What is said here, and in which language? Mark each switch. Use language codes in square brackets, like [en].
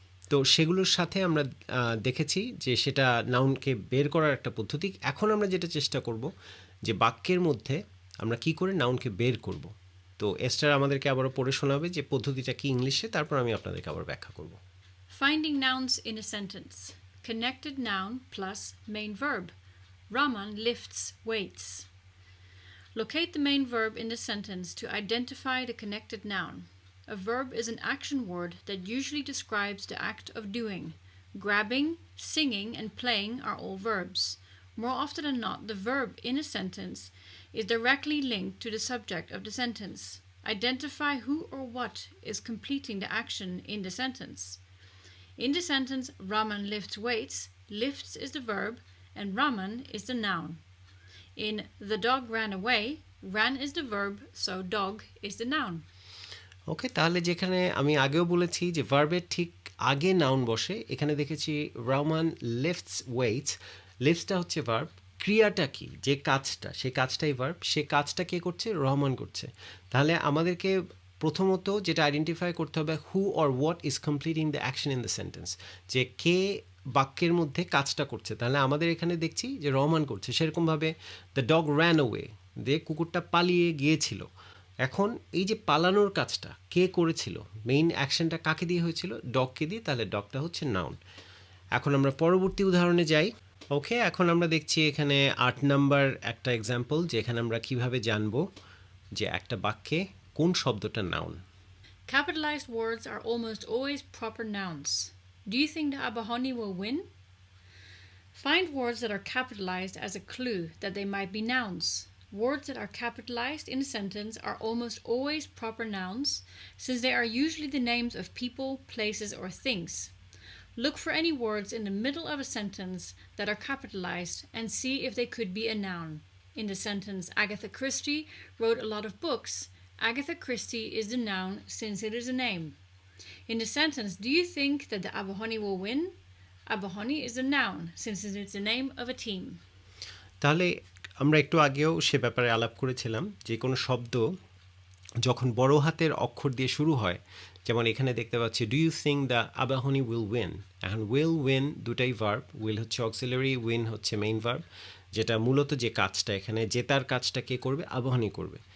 [bn] তো সেগুলোর সাথে আমরা দেখেছি যে সেটা নাউনকে বের করার একটা পদ্ধতি। এখন আমরা যেটা চেষ্টা করব যে বাক্যের মধ্যে আমরা কি করে নাউনকে বের করব। তো এস্টার আমাদেরকে আবারও পড়ে শোনাবে যে পদ্ধতিটা কি ইংলিশে, তারপর আমি আপনাদেরকে আবার ব্যাখ্যা করব। [en] Finding nouns in a sentence. Connected noun plus main verb. Raman lifts weights. Locate the main verb in the sentence to identify the connected noun. A verb is an action word that usually describes the act of doing. Grabbing, singing, and playing are all verbs. More often than not, the verb in a sentence is directly linked to the subject of the sentence. Identify who or what is completing the action in the sentence. In the sentence, Raman lifts weights, lifts is the verb and Raman is the noun. In the dog ran away, ran is the verb, so dog is the noun. [bn] ওকে, তাহলে যেখানে আমি আগেও বলেছি যে ভার্বের ঠিক আগে noun বসে, এখানে দেখেছি [en] Rahman lifts weights. [bn] লিফটসটা হচ্ছে ভার্ব, ক্রিয়াটা কি, যে কাজটা, সেই কাজটাই ভার্ব, সে কাজটা কে করছে, রহমান করছে। তাহলে আমাদেরকে প্রথমত যেটা আইডেন্টিফাই করতে হবে, [en] who or what is completing the action in the sentence, [bn] যে কে বাক্যের মধ্যে কাজটা করছে। তাহলে আমাদের এখানে দেখছি যে রহমান করছে। সেরকমভাবে [en] the dog ran way, [bn] যে কুকুরটা পালিয়ে গিয়েছিল। এখন এই যে পালানোর কাজটা কে করেছিল, মেইন অ্যাকশনটা কাকে দিয়ে হয়েছিল, ডগকে দিয়ে, তাহলে ডগটা হচ্ছে নাউন। এখন আমরা পরবর্তী উদাহরণে যাই। ওকে, এখন আমরা দেখছি এখানে ৮ নাম্বার একটা এক্সাম্পল, যেখানে আমরা কিভাবে জানবো যে একটা বাক্যে কোন শব্দটা noun. [en] Capitalized words are almost always proper nouns. Do you think the Abahani will win? Find words that are capitalized as a clue that they might be nouns. Words that are capitalized in a sentence are almost always proper nouns, since they are usually the names of people, places, or things. Look for any words in the middle of a sentence that are capitalized and see if they could be a noun. In the sentence, Agatha Christie wrote a lot of books. Agatha Christie is the noun since it is a name. In the sentence, do you think that the Abahani will win? Abahani is a noun since it is the name of a team. [bn] তাহলে আমরা একটু আগেও সে ব্যাপারে আলাপ করেছিলাম, যে কোনো শব্দ যখন বড় হাতের অক্ষর দিয়ে শুরু হয়, যেমন এখানে দেখতে পাচ্ছি [en] Do you think the Abahani will win. [bn] এখন উইল উইন দুটাই ভার্ব, উইল হচ্ছে অক্সিলারি, উইন হচ্ছে মেইন ভার্ব, যেটা মূলত যে কাজটা এখানে জেতার কাজটা কে করবে, আবাহনী করবে।